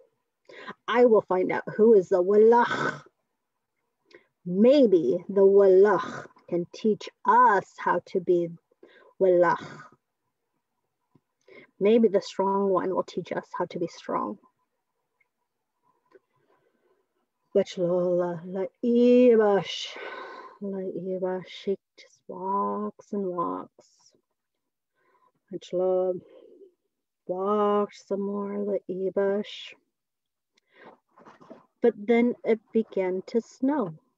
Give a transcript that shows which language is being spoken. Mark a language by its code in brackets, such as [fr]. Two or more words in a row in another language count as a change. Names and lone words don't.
[en] I will find out who is the Walach. Maybe the Walach can teach us how to be Walach. Maybe the strong one will teach us how to be strong. Butch Lola, la-e-bush, she just walks and walks. Butch Lola walks some more, la-e-bush. But then it began to snow.